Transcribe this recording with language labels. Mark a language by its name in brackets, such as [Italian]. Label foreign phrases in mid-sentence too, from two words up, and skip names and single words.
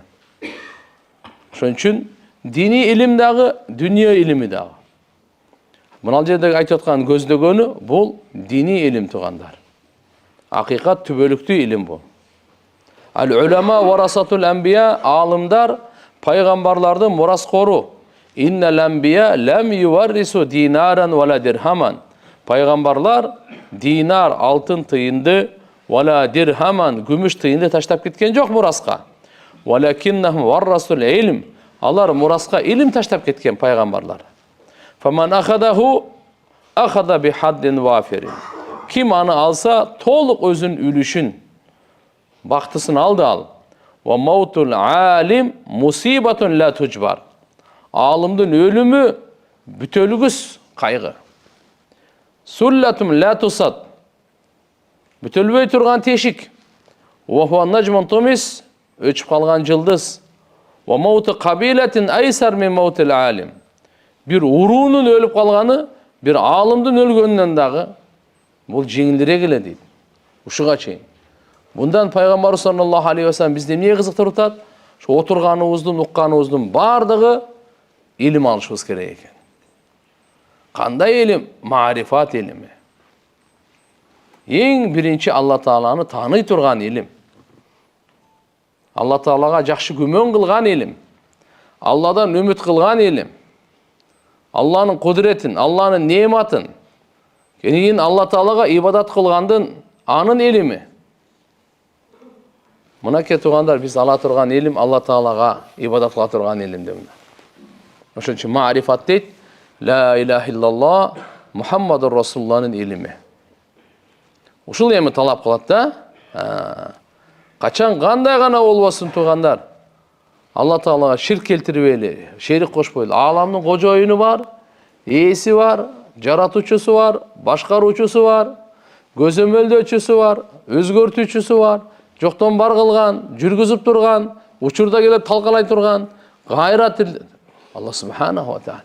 [Kyrgyz] Ошон үчүн дини илим дагы, дүнүйө илими дагы. Мына жердеги айтып аткан көздөгөнү бул дини илим тугандар. Акыйкат түбөлүктүү илим бул. [Arabic] العلماء ورثة الأنبياء, [Kyrgyz] алымдар пайгамбарлардын мураскору. [Arabic] إن الأنبياء لم يورثوا دينارا ولا درهما. [Kyrgyz] Пайгамбарлар динар, алтын тыйынды, [Arabic] ولا درهما, [Kyrgyz] күмүш тыйынды таштап кеткен жок мураска. [Arabic] ولكنهم ورثوا العلم. [Kyrgyz] Алар мураска илим таштап кеткен пайгамбарлар. [Arabic] فمن أخذه أخذ بحظ وافر. [Kyrgyz] Ким аны алса, толук өзүн үлүшүн, бактысын алды ал. [Arabic] وموت العالم مصيبة لا تجبر. [Kyrgyz] Алымдын өлүмү бүтөлүгүс кайгы. [Arabic] وثلمة لا تسد. [Kyrgyz] Бүтөлбөй турган тешик. [Arabic] وهو نجم طمس, [Kyrgyz] өчүп калган жылдыз. [Arabic] ولموت قبيلة أيسر من موت العالم. [Kyrgyz] Bir уруунун өлүп калганы, bir алымдын өлгөнүнөн дагы бул жеңилирээк эле дейт. Ушуга чейин. Bundan Пайгамбар [Arabic] صلى الله عليه وسلم [Kyrgyz] бизди эмне кызыктырып атат? Ошо отурганыбыздын, укканыбыздын бардыгы илим алышыбыз керек экен. Кандай илим? Марифат илими. Эң биринчи Алла Тааланы тааный турган илим. Алла Таалага жакшы күмөн кылган илим. Алладан үмүт кылган илим. Алланын кудретин, Алланын неmatын, кийин Алла Таалага ибадат кылгандын анын илими. Мынакей тугандар, биз ала турган илим Алла Таалага ибадат кыла турган илим деп. Ошон үчүн маарифат дейт, [Arabic] لا إله إلا الله محمد رسول الله [Kyrgyz] илими. Ушул эми талап кылат да. Качан кандай гана болбосун тугандар, Алла Таалага ширк келтирбейли, шерик кошпойлу. Аламдын кожоюну бар, ээси бар, жаратуучусу бар, башкаруучусу бар, көзөмөлдөөчүсү бар, өзгөртүүчүсү бар, жоктон бар кылган, жүргүзүп турган, учурда келип талкалай турган, гайрат Алла [Arabic] سبحانه وتعالى.